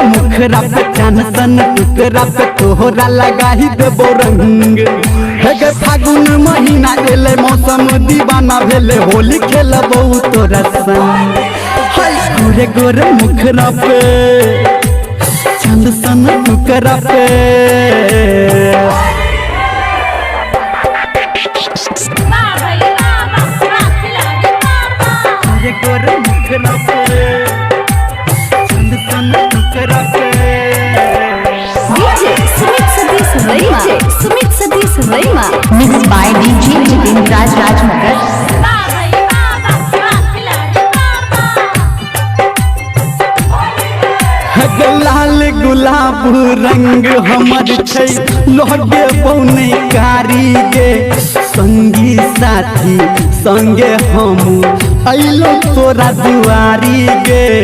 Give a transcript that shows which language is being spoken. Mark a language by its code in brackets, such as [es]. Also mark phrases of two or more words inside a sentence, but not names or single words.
[mai] मुखरा पे चान सन टुकरा पे तोहरा लगा ही देबो रंग हे फागुन महीना एले मौसम दीवाना भेले होली खेलबो तोरा संग गोरे गोरे मुखरा पे चान सन टुकरा पे गोरे गोरे मुखरा पे [en] Sumit Sadish Raima. Mixed by DJ Jitendra Raj Rajnagar. [mai] लाल गुलाब रंग हमर छै लगे बौने कारी गे संगी साथी संगे हम अइलो तोरा दुआरी गे